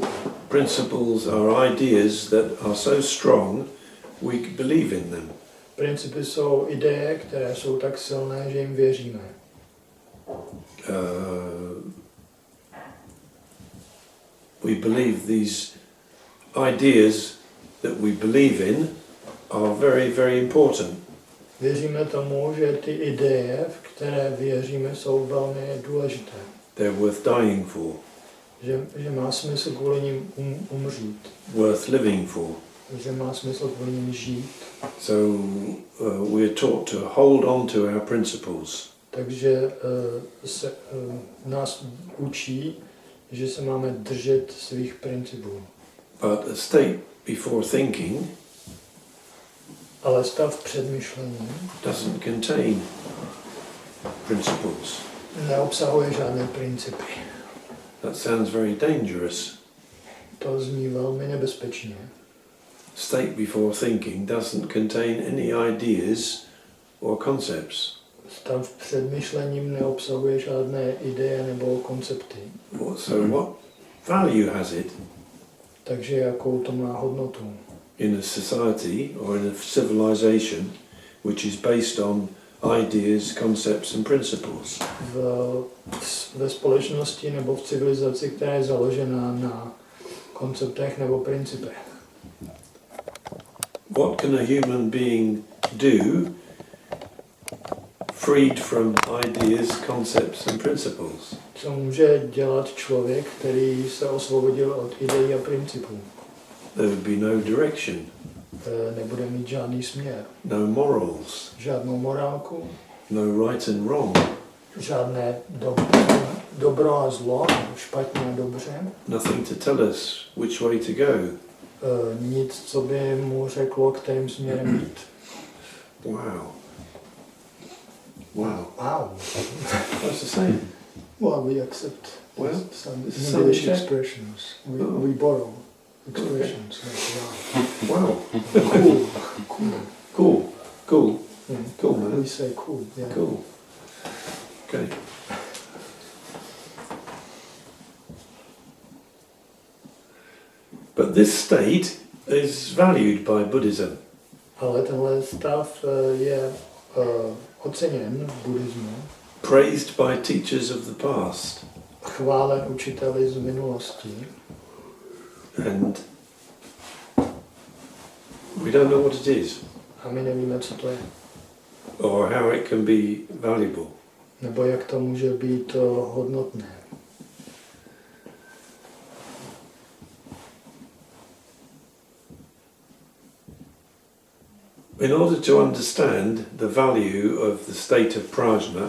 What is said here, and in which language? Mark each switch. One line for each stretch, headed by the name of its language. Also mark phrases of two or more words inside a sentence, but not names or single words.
English: Principles are ideas that are so strong we believe in them.
Czech: Principy jsou ideje, které jsou tak silné, že jim věříme.
English: We believe these ideas that we believe in are very, very important.
Czech: Věříme tomu, že ty ideje, v které věříme, jsou velmi důležité.
English: They're worth dying for,
Czech: Že má smysl kvůli nim umřít.
English: worth living for.
Czech: Že má smysl kvůli nim žít.
English: So we're taught to hold on to our principles.
Czech: Takže nás učí, že se máme držet svých principů.
English: But a state before thinking
Czech: Ale stav před myšlením
English: doesn't contain principles.
Czech: neobsahuje žádné principy.
English: That sounds very dangerous.
Czech: To zní velmi nebezpečně.
English: State before thinking doesn't contain any ideas or concepts.
Czech: Stav před myšlením neobsahuje žádné ideje nebo koncepty.
English: So what value has it
Czech: Takže jakou to má hodnotu?
English: in a society or in a civilization which is based on ideas, concepts and principles?
Czech: Ve společnosti nebo v civilizaci, která je založená na konceptech nebo principech.
English: What can a human being do freed from ideas, concepts and principles?
Czech: Co může dělat člověk, který se osvobodil od ideí a principů?
English: There would be no direction,
Czech: Nebude mít žádný směr,
English: no morals,
Czech: žádnou morálku,
English: no right and wrong,
Czech: žádné dobro a zlo, špatně a dobře,
English: nothing to tell us which way to go.
Czech: nic, co by mu řeklo, kterým směrem jít.
English: Wow. Wow. Wow. What's the saying? Well, we accept Well, some some English check. expressions. Oh. We borrow expressions. Like, Wow. wow. Cool. Cool. Cool. Yeah. Cool, man. We say cool. Yeah. Cool. Okay. But this state is valued by Buddhism.
Czech: Ale tenhle stav je oceněn v buddhismu,
English: Praised by teachers of the past.
Czech: chválen učiteli z minulosti.
English: And we don't know what it is
Czech: A my nevíme, co to je.
English: or how it can be valuable.
Czech: Nebo jak to může být hodnotné.
English: In order to understand the value of the state of prajna,